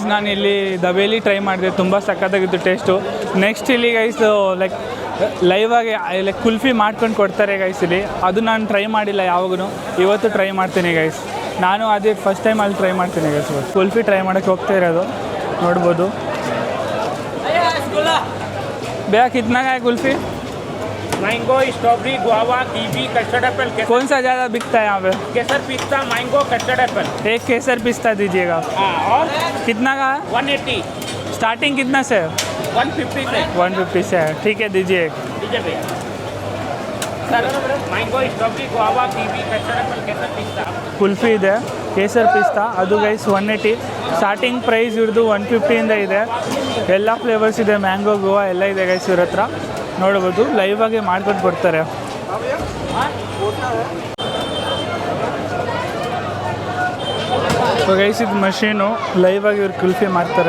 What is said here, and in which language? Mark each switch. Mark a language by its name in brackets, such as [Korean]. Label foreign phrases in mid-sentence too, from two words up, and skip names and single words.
[Kannada] ನಾನು ಇಲ್ಲಿ ದಬೇಲಿ ಟ್ರೈ ಮಾಡಿದೆ, ತುಂಬ ಸಕ್ಕತ್ತಾಗಿತ್ತು ಟೇಸ್ಟು. ನೆಕ್ಸ್ಟ್ ಇಲ್ಲಿ ಗೈಸ್ ಲೈಕ್ ಲೈವಾಗಿ ಲೈಕ್ ಕುಲ್ಫಿ ಮಾಡ್ಕೊಂಡು ಕೊಡ್ತಾರೆ ಗೈಸ್ ಇಲ್ಲಿ, ಅದು ನಾನು ಟ್ರೈ ಮಾಡಿಲ್ಲ ಯಾವಾಗೂ. ಇವತ್ತು ಟ್ರೈ ಮಾಡ್ತೀನಿ ಗೈಸ್, ನಾನು ಅದೇ [English] first time [Kannada] ಅಲ್ಲಿ ಟ್ರೈ ಮಾಡ್ತೀನಿ ಗೈಸ್. ಕುಲ್ಫಿ ಟ್ರೈ ಮಾಡೋಕ್ಕೆ ಹೋಗ್ತಾ ಇರೋದು ನೋಡ್ಬೋದು. [Hindi] भैया कितना का है कुल्फ़ी? [English] mango, strawberry, guava, kiwi, custard apple. [Hindi] कौन सा ज़्यादा बिकता है यहाँ पे? केसर पिस्ता, [English] mango, custard apple. [Hindi] एक केसर पिस्ता दीजिएगा। हाँ, और कितना का है? 180। स्टार्टिंग कितना से? 150 से। 150 से है, ठीक है दीजिए एक। दीजिए भैया सर। [English] mango, strawberry, guava, kiwi, custard apple, [Hindi] केसर पिस्ता। [Kannada] ಕುಲ್ಫಿ ಇದೆ, ಕೇಸರ್ ಪಿಸ್ತಾ, ಅದು ಗೈಸ್ 180. [English] starting price [Kannada] ಇವ್ರದ್ದು 150ಇಂದ ಇದೆ. ಎಲ್ಲ ಫ್ಲೇವರ್ಸ್ ಇದೆ, ಮ್ಯಾಂಗೋ, ಗೋವಾ ಎಲ್ಲ ಇದೆ ಗೈಸ್ ಇವ್ರ ಹತ್ರ. ನೋಡ್ಬೋದು ಲೈವ್ ಆಗಿ ಮಾಡ್ಕೊಂಡು ಕೊಡ್ತಾರೆ. [English] so guys [Kannada] ಇದು ಮಷೀನು, ಲೈವ್ ಆಗಿ ಇವ್ರು ಕುಲ್ಫಿ ಮಾಡ್ತಾರೆ.